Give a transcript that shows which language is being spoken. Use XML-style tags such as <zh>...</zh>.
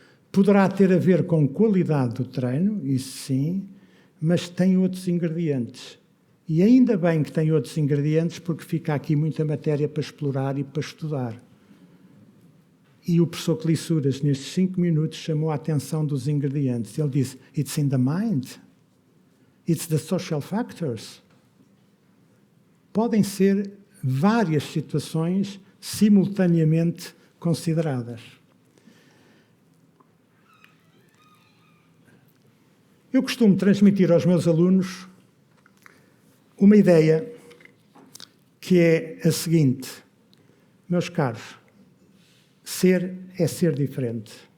<pt>Poderá ter a ver com qualidade do treino, isso sim, mas tem outros ingredientes. E ainda bem que tem outros ingredientes, porque fica aqui muita matéria para explorar e para estudar. E o professor Clissuras, nestes 5 minutos, chamou a atenção dos ingredientes. Ele disse,</pt> <en>it's in the mind, it's the social factors.</en> <pt>Podem ser várias situações simultaneamente consideradas. Eu costumo transmitir aos meus alunos uma ideia que é a seguinte: meus caros, ser é ser diferente.</pt>